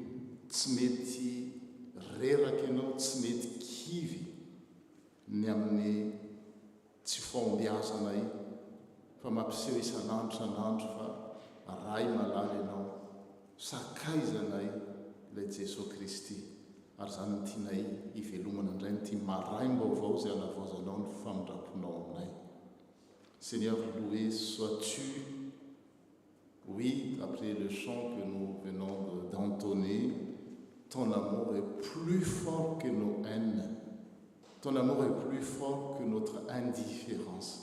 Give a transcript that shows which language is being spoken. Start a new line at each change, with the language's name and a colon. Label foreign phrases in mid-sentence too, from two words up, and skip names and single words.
Malagasy: Eny tsy mety reraka ianao tsy mety kivy ny amin'ny tsy fombiazana io fa mampiseho isan'andro san'andro fa ray malala ianao sakaizanay ilay Jesosy Kristy ary zany ny tianay ivelomana indray nyty maraim-baovao zay anavozanao ny famindraponao aminay.
French: Seigneur, loué sois-tu. Oui, après le chant que nous venons d'entonner, ton amour est plus fort que nos haines. Ton amour est plus fort que notre indifférence.